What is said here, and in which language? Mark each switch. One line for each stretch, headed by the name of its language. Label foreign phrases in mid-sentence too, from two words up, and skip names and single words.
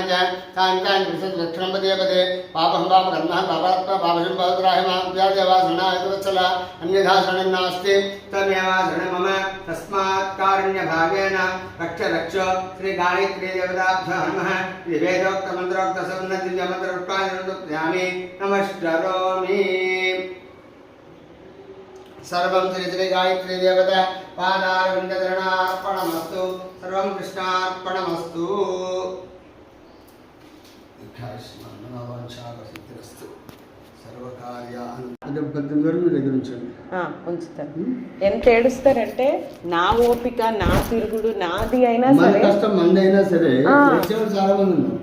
Sanskrit: च तानि तानि दक्षिणं पदे पदे पापं पापकर्मः पापात्मा पापशं पापग्राह्यमाप्यादेवासनायतवत्सल अन्यथा शरणं नास्ति तमेवासनं मम तस्मात् कारुण्यभावेन रक्ष रक्ष श्री गायत्री देवताभ्यो नमः इति वेदोक्तमन्त्रोक्त सुवर्णदिव्यमन्त्रपुष्पाञ्जलिं समर्पयामि नमस्करोमि सर्वं श्री गायत्री देवता पादारविन्दचरणार्पणमस्तु सर्वं कृष्णार्पणमस्तु
Telugu: ఉంచుతారు. ఎంత ఏడుస్తారంటే నా ఓపిక నా తిరుగుడు నాది అయినా సరే కష్టం మంది అయినా సరే చాలా మంది ఉన్నారు